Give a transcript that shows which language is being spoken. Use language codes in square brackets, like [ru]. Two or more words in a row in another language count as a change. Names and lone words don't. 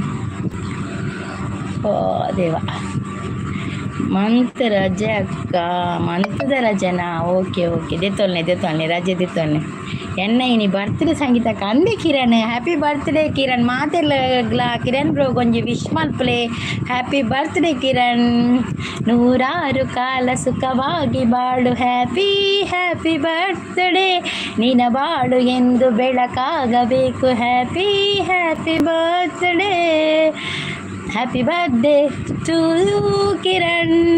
[tcy] ಓ ದೇವ ಮಂತ್ ರಜೆ ಅಕ್ಕ, ಮಂತದ ರಜೆನಾ? ಓಕೆ ದೆತ್ತೊಲ್ನೆ ರಜೆ ದೆತ್ತೊಲ್ನೆ ಎನ್ನ ಇನಿ ಬರ್ತ್ಡೇ ಸಂಗೀತಕ್ಕ ಅಂದೆ ಕಿರಣ್. [en] happy birthday [tcy] ಕಿರಣ್. ಮಾತೆಲ್ಲ ಕಿರಣ್ ಬ್ರೋ ಗೊಂಜಿ ವಿಶ್ ಮಲ್ಪಲೆ. [en] happy birthday [kn] ಕಿರಣ್, ನೂರಾರು ಕಾಲ ಸುಖವಾಗಿ ಬಾಳು. [en] happy birthday, [kn] ನಿನ ಬಾಳು ಎಂದು ಬೆಳಕಾಗಬೇಕು. [en] happy birthday, happy birthday to you ಕಿರಣ್.